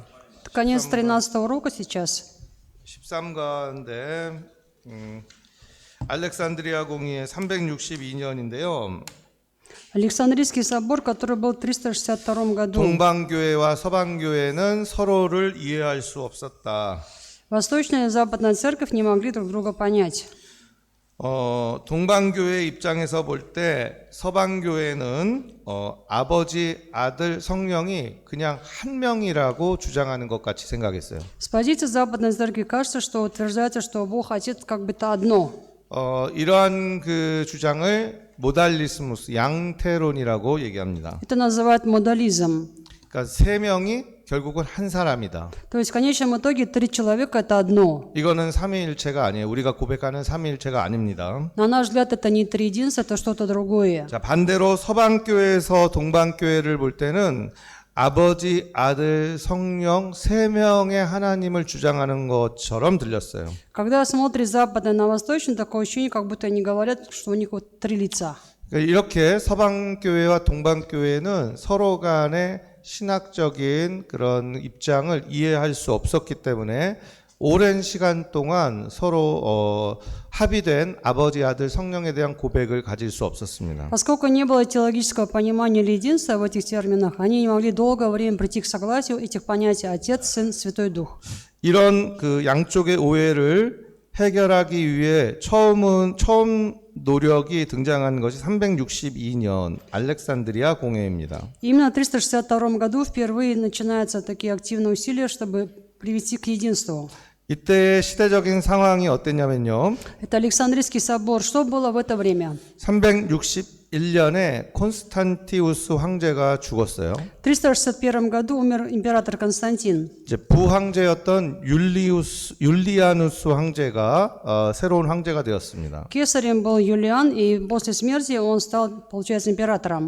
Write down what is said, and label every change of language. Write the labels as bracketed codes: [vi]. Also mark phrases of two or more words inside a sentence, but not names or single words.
[ru] Конец 13 урока сейчас. [ko] 13가인데 알렉산드리아 공의회 362년인데요. [ru] Александрийский собор, который был в 362 году. [ko] 동방교회와 서방교회는 서로를 이해할 수 없었다. [ru] Восточная и Западная церковь не могли друг друга понять. [ko] 동방교회 입장에서 볼 때 서방교회는 아버지, 아들, 성령이 그냥 한 명이라고 주장하는 것 같이 생각했어요. [ru] С позиции Западной церкви кажется, что утверждается, что Бог Отец как бы это одно. [ko] 이러한 그 주장을 모달리스무스, 양태론이라고 얘기합니다. [ru] Это называют модализм. [ko] 그러니까 세 명이 결국은 한 사람이다. [ru] То есть в конечном итоге три человека – это одно. [ko] 이거는 삼위일체가 아니에요. 우리가 고백하는 삼위일체가 아닙니다. [ru] На наш взгляд, это не триединство, это что-то другое. [ko] 자, 반대로 서방교회에서 동방교회를 볼 때는 아버지, 아들, 성령 세 명의 하나님을 주장하는 것처럼 들렸어요. [ru] Когда смотришь западно на восточный, такое ощущение, как будто они говорят, что у них вот три лица. [ko] 그러니까 이렇게 서방교회와 동방교회는 서로 간의 신학적인 그런 입장을 이해할 수 없었기 때문에 오랜 시간 동안 서로 합의된 아버지, 아들, 성령에 대한 고백을 가질 수 없었습니다. [ru] Поскольку не было теологического понимания или единства в этих терминах, они не могли долгое время прийти к согласию этих понятий Отец, Сын, Святой Дух. [ko] 이런 그 양쪽의 오해를 해결하기 위해 처음 노력이 등장한 것이 362년 알렉산드리아 공회입니다. [ru] Именно в 362 году впервые начинаются такие активные усилия, чтобы привести к единству. [ko] 이때 시대적인 상황이 어땠냐면요. [ru] Это Александрийский собор. Что было в это время? [ko] 361년에 콘스탄티우스 황제가 죽었어요. [ru] В 361 году умер император Константин. [ko] 이제 부황제였던 율리아누스 황제가 새로운 황제가 되었습니다. [ru] Кесарем был Юлиан, и после смерти он стал, получается, императором.